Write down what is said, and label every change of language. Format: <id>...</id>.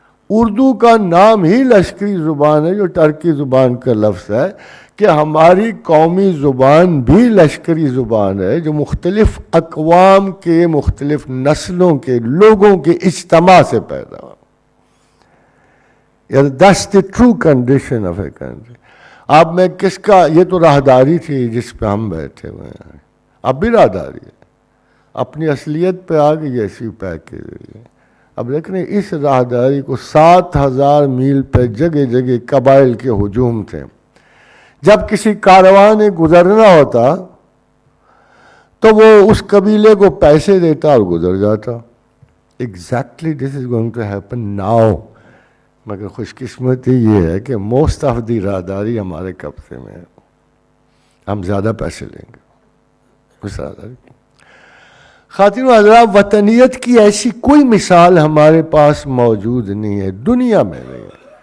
<ur>اردو کا نام ہی لشکری زبان ہے, جو ٹرکی زبان کا لفظ ہے, کہ ہماری قومی زبان بھی لشکری زبان ہے جو مختلف اقوام کے مختلف نسلوں کے لوگوں کے اجتماع سے پیدا ہوا.</ur> <en>That's the true condition of a country.</en> <ur>اب میں کس کا, یہ تو راہداری تھی جس پہ ہم بیٹھے ہوئے ہیں, اب بھی راہداری ہے, اپنی اصلیت پہ آ گئی ایسی پیک کی گئی. اب دیکھ رہے اس راہداری کو 7,000 میل پہ جگہ جگہ قبائل کے ہجوم تھے. جب کسی کارواں نے گزرنا ہوتا تو وہ اس قبیلے کو پیسے دیتا اور گزر جاتا.</ur> <en>Exactly this is going to happen now.</en> <ur>مگر خوش قسمتی یہ ہے کہ موسٹ آف دی راہداری ہمارے قبضے میں ہے. ہم زیادہ پیسے لیں گے اس راہداری. خواتین و حضرات, وطنیت کی ایسی کوئی مثال ہمارے پاس موجود نہیں ہے, دنیا میں نہیں ہے.</ur>